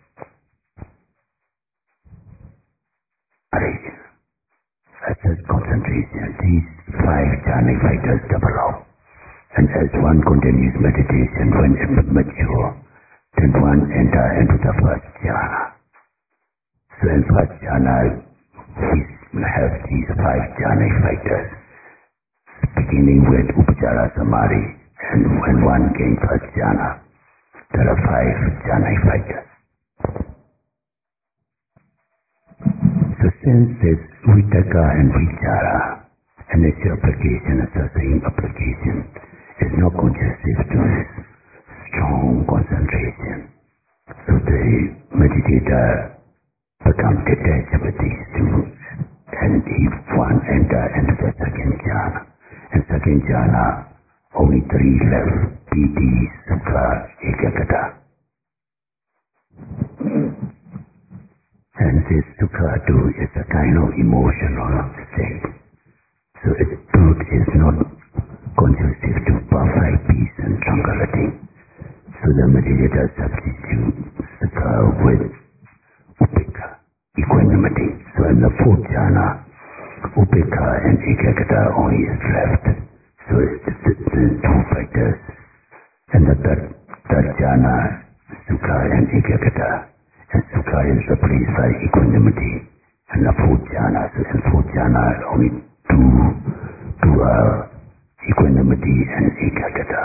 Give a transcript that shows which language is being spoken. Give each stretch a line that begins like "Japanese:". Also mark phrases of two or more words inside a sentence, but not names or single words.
English: At such concentration, these 5 jhanic factors develop. And as one continues meditation, when it matures, then one enter into the first jhana. So in first jhana, we have these 5 jhana factors, beginning with
Pali: upachara samadhi,
English: and when one gains first jhana, there are 5 jhana factors. So since this vitaka and vichara, and its application is the same application, is not conducive to strong concentration. So the meditator becomes detached with these two, and if one enter into the second jhana, and second jhana, only 3 left,
Pali: piti, sukha, ekagata.
English: And this sukha too is a kind of emotional state. So its truth is not conducive to perfect peace and tranquility. So the meditator substitutes sukha with upekha, equanimity. So in the 4th jhana, upekha and ekagata only is left. So it's the 2 factors. And the third jhana, sukha and ekagata. And sukha is replaced by equanimity. And the 4th jhana, so in 4th jhana only two are equanimity and ekagata.